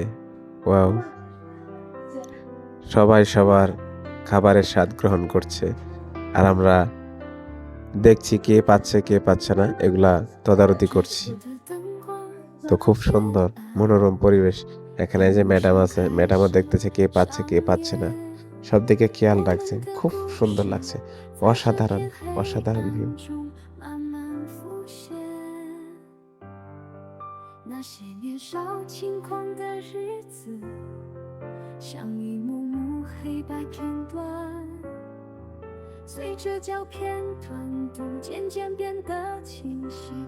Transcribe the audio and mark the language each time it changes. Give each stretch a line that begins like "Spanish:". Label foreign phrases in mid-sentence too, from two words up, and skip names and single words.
Bangla: ওয়াও, সবাই সবার খাবারের স্বাদ গ্রহণ করছে, আর আমরা দেখছি কে পাচ্ছে কে পাচ্ছে না, এগুলা তদারকি করছি। তো খুব সুন্দর মনোরম পরিবেশ। এখানে যে ম্যাডাম আছে, ম্যাডামও দেখতেছে কে পাচ্ছে কে পাচ্ছে না, সব দিকে খেয়াল রাখছে। খুব সুন্দর লাগছে, অসাধারণ অসাধারণ ভিউ।
Chinese: 那些年少轻狂的日子，像一幕幕黑白片段，随着胶片断度渐渐变得清晰。